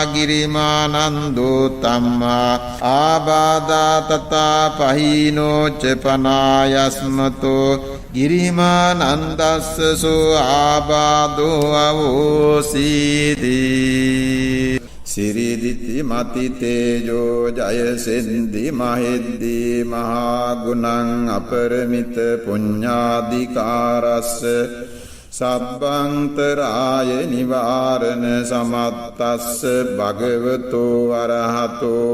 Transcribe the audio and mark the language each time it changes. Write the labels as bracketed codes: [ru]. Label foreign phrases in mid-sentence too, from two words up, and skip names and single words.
[pi] ගිරිමානන්දෝ තම්මා ආබාදා තථා පහීනෝ ච පනායස්මතෝ ගිරිමානන්දස්ස සෝ ආබාදෝ අවෝසීති සිරිදිති මති තේජෝ ජය සින්දි මහෙද්දි මහා ගුණං අපරමිත පුඤ්ඤාධිකාරස්ස සබ්බන්තරාය නිවාරණ සමත්තස්ස භගවතෝ අරහතෝ